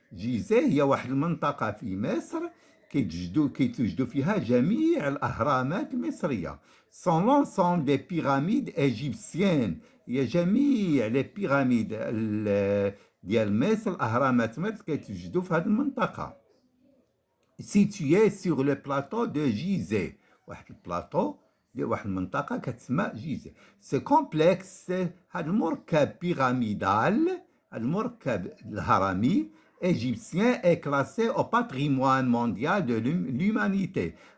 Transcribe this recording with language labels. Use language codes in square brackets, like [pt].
[ar] Gizeh هي واحد المنطقة في مصر كيتوجدوا فيها جميع الأهرامات المصرية. [fr] Sont l'ensemble des pyramides égyptiennes. [ar] هي جميع les pyramides ديال مصر الأهرامات مصر كيتوجدوا في هذه المنطقة. [fr] Situé sur le plateau de Gizeh. [ar] واحد البلاطو ديال واحد المنطقة كتسمى جيزة. [fr] Ce complexe, [ar] هذا المركب بيراميدال, هذا المركب الهرمي [fr] égyptien est classé au patrimoine mondial de l'humanité.